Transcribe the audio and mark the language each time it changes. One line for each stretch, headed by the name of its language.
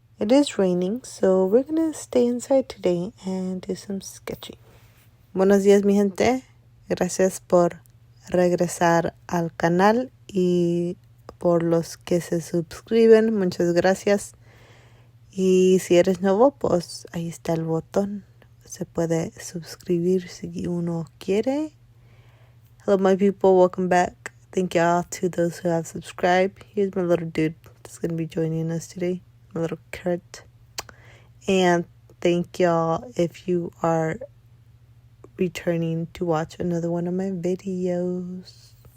English: It is raining, so we're gonna stay inside today and do some sketching.
Spanish: Buenos días, mi gente. Gracias por regresar al canal y por los que se suscriben. Muchas gracias. Y si eres nuevo, pues ahí está el botón. Se puede suscribir si uno quiere.
English: Hello, my people. Welcome back. Thank y'all to those who have subscribed. Here's my little dude that's going to be joining us today. My little Kurt. And thank y'all if you are returning to watch another one of my videos.